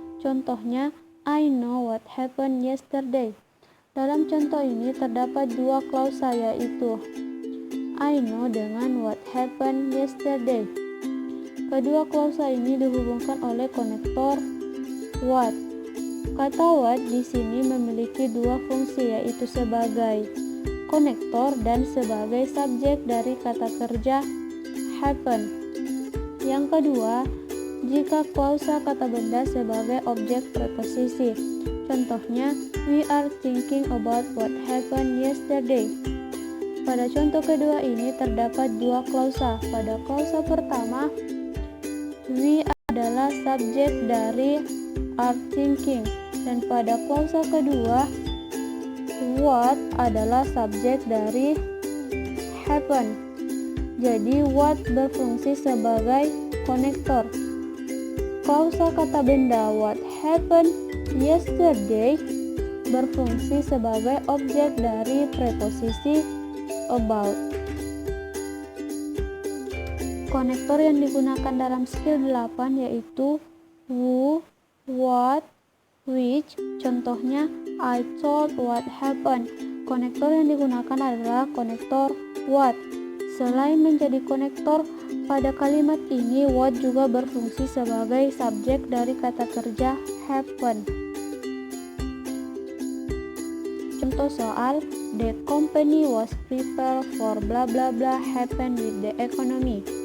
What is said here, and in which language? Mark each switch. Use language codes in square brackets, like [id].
[id] Contohnya, [en] I know what happened yesterday. [id] Dalam contoh ini terdapat dua klausa, yaitu [en] I know [id] dengan [en] what happened yesterday. [id] Kedua klausa ini dihubungkan oleh konektor what. Kata what di sini memiliki dua fungsi, yaitu sebagai konektor dan sebagai subjek dari kata kerja happen. Yang kedua, jika klausa kata benda sebagai objek preposisi. Contohnya, [en] we are thinking about what happened yesterday. [id] Pada contoh kedua ini terdapat dua klausa. Pada klausa pertama, we adalah subjek dari [en] are thinking, [id] dan pada klausa kedua, what adalah subjek dari happen. Jadi what berfungsi sebagai konektor. Klausa kata benda [en] what happened yesterday [id] berfungsi sebagai objek dari preposisi about. Konektor yang digunakan dalam skill 8 yaitu who, what, which. Contohnya, [en] I told what happened. [id] Konektor yang digunakan adalah konektor what. Selain menjadi konektor, pada kalimat ini what juga berfungsi sebagai subjek dari kata kerja happen. Contoh soal, [en] the company was prepared for bla bla bla happen with the economy.